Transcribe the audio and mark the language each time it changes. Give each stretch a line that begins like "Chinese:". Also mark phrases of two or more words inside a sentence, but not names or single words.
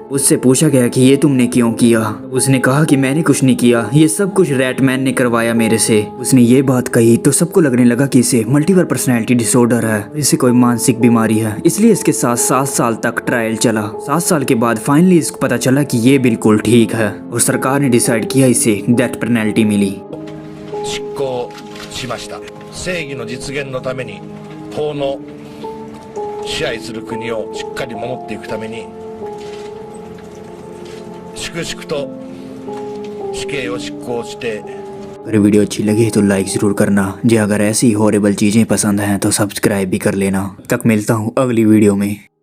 Hindi: उससे पूछा गया कि ये तुमने क्यों किया। उसने कहा कि मैंने कुछ नहीं किया, ये सब कुछ रैटमैन ने करवाया मेरे से। उसने ये बात कही तो सबको लगने लगा कि इसे
English: multiple personality disorder
Hindi: है, इसे कोई मानसिक बीमारी है। इसलिए इसके साथ 7 साल तक ट्रायल चला। 7 साल के बाद फाइनली इसको पता चला कि ये बिल्कुल ठीक है और सरकार ने डिसाइड किया इसे
English: death penalty
Hindi: मिली।
Japanese: 執行しました。正義の実現のために法の支配する国をしっかり守っていくために粛々と死刑を執行して
Hindi: अगर वीडियो अच्छी लगी तो लाइक ज़रूर करना। जी अगर ऐसी हॉरिबल चीज़ें पसंद हैं तो सब्सक्राइब भी कर लेना। तक मिलता हूँ अगली वीडियो में।